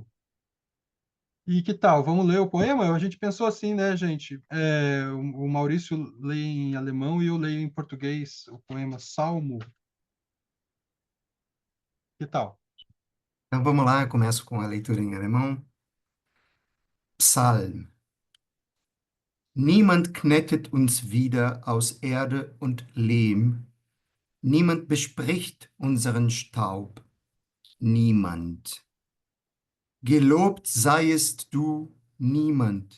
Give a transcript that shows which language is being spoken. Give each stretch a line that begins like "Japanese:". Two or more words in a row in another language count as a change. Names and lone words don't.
Portuguese: E que tal? Vamos ler o poema? A gente pensou assim, né, gente? O Maurício lê em alemão e eu leio em português o poema Salmo. Que tal? Então vamos lá, eu começo com a leitura em alemão.
German: Psalm. Niemand knettet uns wieder aus Erde und Lehm. Niemand bespricht unseren Staub. Niemand. Gelobt seiest du, niemand.